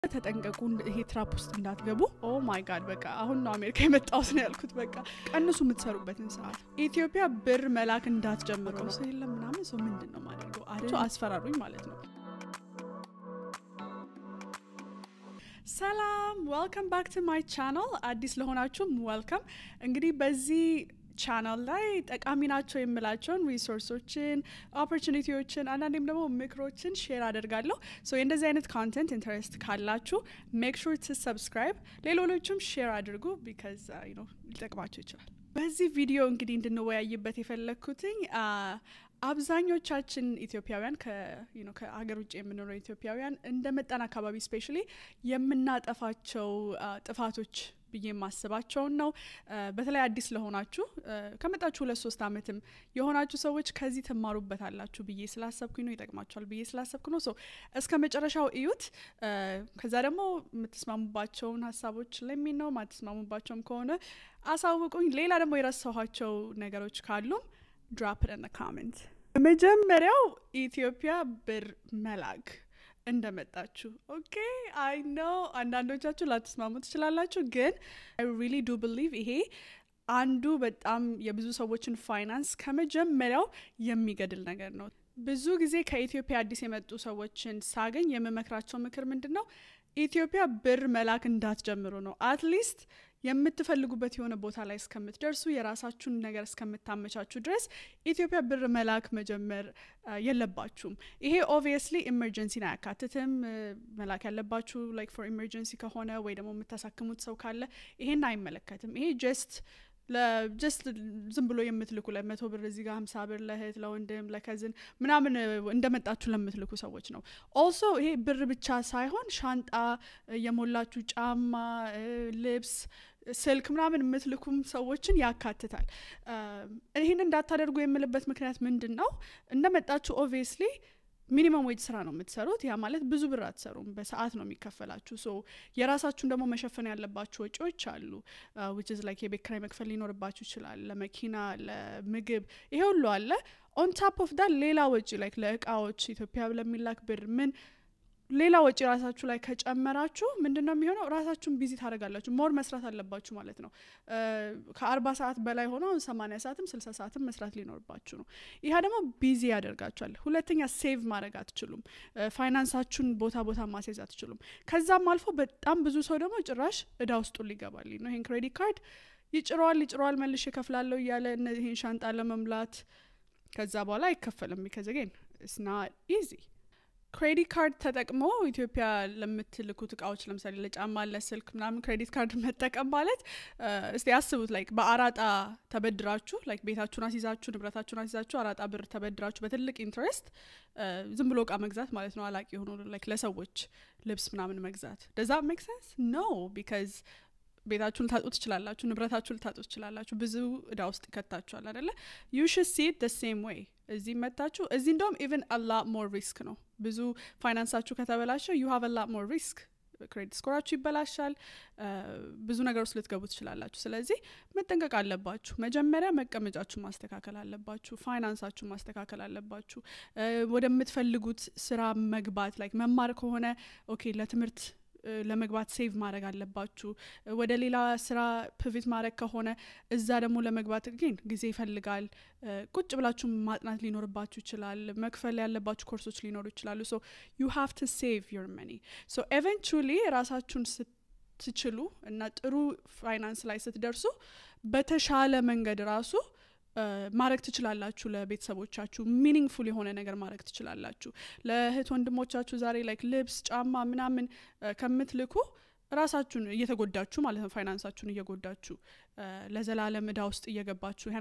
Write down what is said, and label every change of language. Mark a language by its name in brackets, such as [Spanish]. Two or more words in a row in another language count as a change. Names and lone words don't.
[Amharic] ተጠንቀቁ ይሄ ትራፕ ውስጥ እንዳትገቡ [English] oh my god [Amharic] በቃ አሁን ነው አሜሪካ የመጣው ነው ያልኩት በቃ ቀንሱ የምትሰሩበትን ሰዓት ኢትዮጵያ ብር መላክ እንዳትጀምሩ ሰው የለም ምናምን ሰው ምንድነው ማድረገው አቸው አስፈራሩኝ ማለት ነው ሰላም [English] welcome back to my channel [Amharic] አዲስ ለሆናችሁ welcome እንግዲህ በዚህ ቻናል ላይ ጠቃሚ ናቸው የምላቸውን ሪሶርሶችን ኦፖርቹኒቲዎችን አንዳንዴም ደግሞ ምክሮችን ሼር አደርጋለሁ ሶ እንደዚህ አይነት ኮንቴንት ኢንተረስት ካላችሁ [English] make sure to subscribe [Amharic] ሌሎችም ሼር አድርጉ [English] because you know [Amharic] ሊጠቅማችሁ ይችላል በዚህ ቪዲዮ እንግዲህ እንድንወያይበት የፈለኩትኝ አብዛኞቻችን ኢትዮጵያውያን ከሀገር ውጭ የምንኖር ኢትዮጵያውያን እንደመጣን አካባቢ ስፔሻሊ የምናጠፋቸው ጥፋቶች ብዬ ማስባቸው ነው በተለይ አዲስ ለሆናችሁ ከመጣችሁ 2-3 አመትም የሆናችሁ ሰዎች ከዚህ ተማሩበታላችሁ ብዬ ስላሰብኩኝ ነው ይጠቅማችኋል ብዬ ስላሰብኩ ነው ሶ እስከ መጨረሻው እዩት ከዛ ደግሞ የምትስማሙባቸውን ሐሳቦች ለምን ነው ማትስማሙባቸውም ከሆነ አሳውቁኝ ሌላ ደግሞ የረሳኋቸው ነገሮች ካሉ [English] drop it in the comment [Amharic] መጀመሪያው ኢትዮጵያ ብር መላክ እንደመጣችሁ [English] okay I know [Amharic] አንዳንዶቻችሁ ላትስማሙ ትችላላችሁ ግን [English] I really do believe [Amharic] ይሄ አንዱ በጣም የብዙ ሰዎችን ፋይናንስ ከመጀመሪያው የሚገድል ነገር ነው ብዙ ጊዜ ከኢትዮጵያ አዲስ የመጡ ሰዎችን ሳገኝ የምመክራቸው ምክር ምንድነው ኢትዮጵያ ብር መላክ እንዳትጀምሩ ነው [English] at least [Amharic] የምትፈልጉበት የሆነ ቦታ ላይ እስከምትደርሱ የራሳችሁን ነገር እስከምታመቻቹ ድረስ ኢትዮጵያ ብር መላክ መጀመር የለባችሁም ይሄ [English] obviously emergency [Amharic] ና ያካትትም መላክ ያለባችሁ [English] like for emergency [Amharic] ከሆነ ወይ ደግሞ የምታሳክሙት ሰው ካለ ይሄን አይመለከትም ይሄ just ዝም ብሎ የምትልኩ ለ100 ብር እዚህ ጋር 50 ብር ለህት ለወንድም ለከዝን ምናምን እንደመጣችሁ ለምትልኩ ሰዎች ነው also ይሄ ብር ብቻ ሳይሆን ሻንጣ የሞላችሁ ጫማ ልብስ ስልክ ምናምን የምትልኩም ሰዎችን ያካትታል ይሄን እንዳታደርጉ የምልበት ምክንያት ምንድነው እንደመጣችሁ [English] obviously minimum wage [Amharic] ስራ ነው የምትሰሩት ያ ማለት ብዙ ብር አትሰሩም በሰዓት ነው የሚከፈላችሁ ሶ የራሳችሁን ደግሞ መሸፈን ያለባችሁ ወጪዎች አሉ [English] which is like [Amharic] የቤት ኪራይ መክፈል ሊኖርባችሁ ይችላል ለመኪና ለምግብ ይሄ ሁሉ አለ [English] on top of that [Amharic] ሌላ ወጪ like ለእቃዎች ኢትዮጵያ ለሚላክ ብር ምን ሌላ ወጪ ራሳችሁ ላይ ከጨመራችሁ ምንድነው የሚሆነው ራሳችሁን ቢዚ ታደርጋላችሁ ሞር መስራት አለባችሁ ማለት ነው ከ40 ሰዓት በላይ ሆኖ 80 ሰዓትም 60 ሰዓትም መስራት ሊኖርባችሁ ነው ይሄ ደግሞ ቢዚ ያደርጋችኋል ሁለተኛ ሴቭ ማድረግ አትችሉም ፋይናንሳችሁን ቦታ ማስያዝ አትችሉም ከዛም አልፎ በጣም ብዙ ሰው ደግሞ ጭራሽ እዳ ውስጥ ሊገባል ነው ይሄን ክሬዲት ካርድ ይጭሯል መልሼ ከፍላለሁ እያለ እነዚህን ሻንጣ ለመምላት ከዛ በኋላ አይከፈልም [English] because again it's not easy [Amharic] ክሬዲት ካርድ ተጠቅሞ ኢትዮጵያ ለምትልኩት እቃዎች ለምሳሌ ለጫማ ለስልክ ምናምን ክሬዲት ካርድ መጠቀም ማለት እስቲ አስቡት ላይክ በአራጣ ተበድራችሁ ላይክ ቤታችሁን አስይዛችሁ ንብረታችሁን አስይዛችሁ አራጣ ብር ተበድራችሁ በትልቅ ኢንትረስት ዝም ብሎ እቃ መግዛት ማለት ነው አላቂ ሆኖ ላይክ ለሰዎች ልብስ ምናምን መግዛት [English] does that make sense no because [Amharic] ቤታችሁን ታጡት ይችላልላችሁ ንብረታችሁን ታጡት ይችላልላችሁ ብዙ እዳ ውስጥ ይከታችኋል አይደለ [English] you should see it the same way [Amharic] እዚህ መጣችሁ እዚህ እንደውም [English] even a lot more risk [Amharic] ነው ብዙ ፋይናንሳችሁ ከተበላሸ [English] you have a lot more risk [Amharic] ክሬዲት ስኮራችሁ ይበላሻል ብዙ ነገር ውስጥ ልትገቡ ትችላላችሁ ስለዚህ መጠንቀቅ አለባችሁ መጀመሪያ መቀመጫችሁ ማስተካከል አለባችሁ ፋይናንሳችሁ ማስተካከል አለባችሁ ወደምትፈልጉት ስራ መግባት like መማር ከሆነ ኦኬ ለትምህርት ለመግባት ሴቭ ማድረግ አለባችሁ ወደ ሌላ ስራ ፒቮት ማድረግ ከሆነ እዛ ደግሞ ለመግባት ግን ጊዜ ይፈልጋል ቁጭ ብላችሁ ማጥናት ሊኖርባችሁ ይችላል መክፈል ያለባችሁ ኮርሶች ሊኖሩ ይችላሉ [English] so you have to save your money so eventually [Amharic] ራሳችሁን ስትችሉ እና ጥሩ ፋይናንስ ላይ ስትደርሱ በተሻለ መንገድ ራሱ ማረክ ትችላላችሁ ለቤተሰቦቻችሁ ሚኒንግፉል የሆነ ነገር ማረክ ትችላላችሁ ለእህት ወንድሞቻችሁ ዛሬ ላይክ ልብስ ጫማ ምናምን ከምትልኩ ራሳችሁን እየተጎዳችሁ ማለት ነው ፋይናንሳችሁን እየጎዳችሁ ለዘላለም እዳ ውስጥ እየገባችሁ ያን